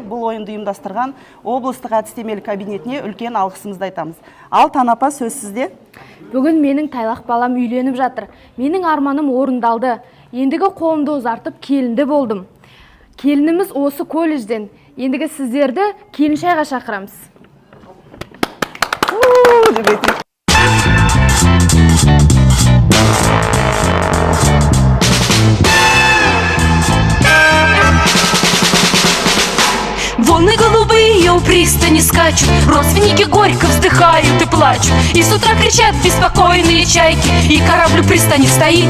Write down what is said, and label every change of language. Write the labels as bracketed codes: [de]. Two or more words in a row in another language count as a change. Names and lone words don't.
[kk] Бұл ойынды ұйымдастырған облыстық әдістемелік кабинетіне үлкен алғысымызды айтамыз. Ал Танапа, сөз сізде. Бүгін менің тайлақ балам үйленіп жатыр. Менің арманым орындалды. Ендігі қолымды ұзартып келінді болдым. Келініміз осы колледжден. Ендігі сіздерді келін шайға шақырамыз. [ru] Волны голубые у пристани скачут, родственники горько вздыхают и плачут, и с утра кричат беспокойные чайки, и корабль у пристани стоит.